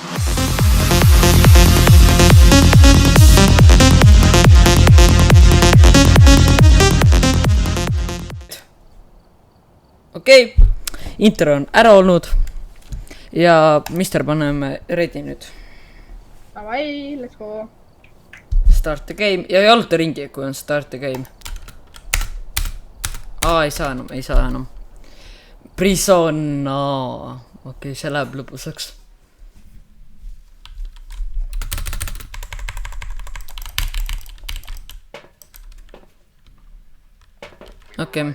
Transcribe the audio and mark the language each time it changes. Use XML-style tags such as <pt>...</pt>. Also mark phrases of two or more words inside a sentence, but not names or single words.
<et>Okei, intro on ära olnud ja mister paneme ready nüüd. Davai,</et> <en>let's go. Start the game</en> <et>ja jaluta ringi, kui on</et> <en>start the game.</en> <et>Ei saa enam. Prison, okei, see läheb lõbusaks. Okei.</et>